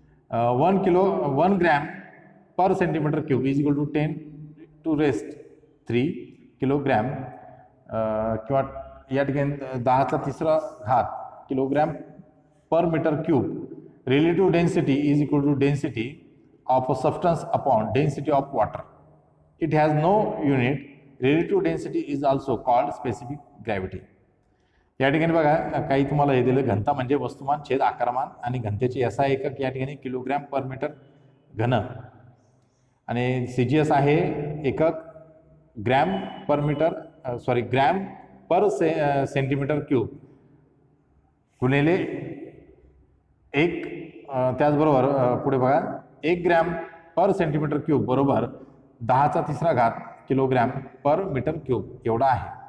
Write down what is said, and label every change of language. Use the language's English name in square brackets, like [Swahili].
[English] 1 gram per centimetre cube is equal to 10⁻³ kilogram [Marathi] किंवा या ठिकाणी [English] 10⁻³ kilogram per metre cube. Relative density is equal to density of a substance upon density of water. It has no unit relative density is also called specific gravity. [Marathi] या ठिकाणी बघा काही तुम्हाला हे दिलं, घनता म्हणजे वस्तुमान छेद आकारमान आणि घनतेचे SI एकक या ठिकाणी किलोग्रॅम पर मीटर घन आणि CGS आहे एकक gram per gram per centimetre cube गुणिले एक त्याचबरोबर पुढे बघा 1 ग्रॅम पर सेंटीमीटर क्यूब बरोबर 10⁻³ किलोग्रॅम पर मीटर क्यूब एवढा आहे.